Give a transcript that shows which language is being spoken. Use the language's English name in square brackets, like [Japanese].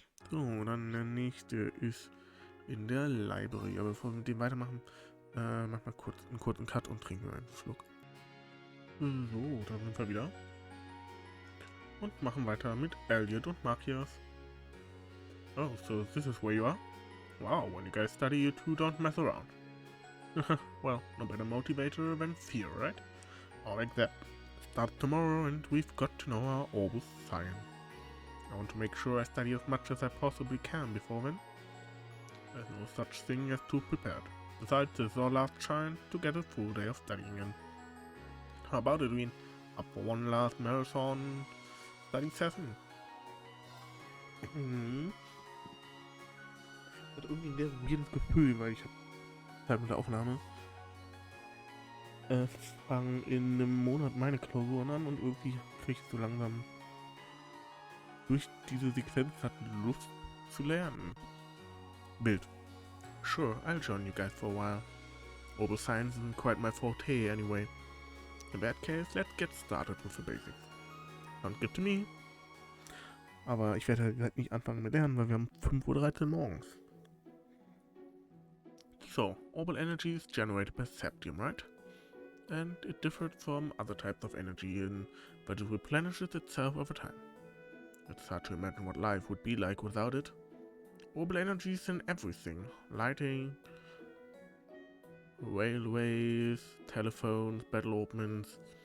[German] So, dann der nächste ist in der Library. Aber bevor wir mit dem weitermachen, mach mal kurz einen kurzen Cut und trinken einen Schluck. So, da sind wir wieder. Und machen weiter mit Elliot und Matthias. [English] Oh, so this is where you are? Wow, when you guys study, you two don't mess around. Well, no better motivator than fear, right? I like that. Start tomorrow and we've got to know our Orbus science. I want to make sure I study as much as I possibly can before then. There's no such thing as too prepared. Besides, this is our last chance to get a full day of studying in. How about it, Wien? Up for one last marathon study session? [German] Ich hatte irgendwie ein sehr weirdes Gefühl, weil ich habe Zeit mit der Aufnahme. Fangen in einem Monat meine Klausuren an und irgendwie kriege ich so langsam durch diese Sequenz Lust zu lernen. Bild. [English] Sure, I'll join you guys for a while. Orbital science isn't quite my forte anyway. In that case, let's get started with the basics. Sounds good to me. [German] Aber ich werde halt nicht anfangen mit Lernen, weil wir haben 5:13 Uhr morgens. [English] So, orbital energy is generated by Septian, right? And it differs from other types of energy in that it replenishes itself over time. It's hard to imagine what life would be like without it. Orbital energy is in everything. Lighting, railways, telephones, battle openings.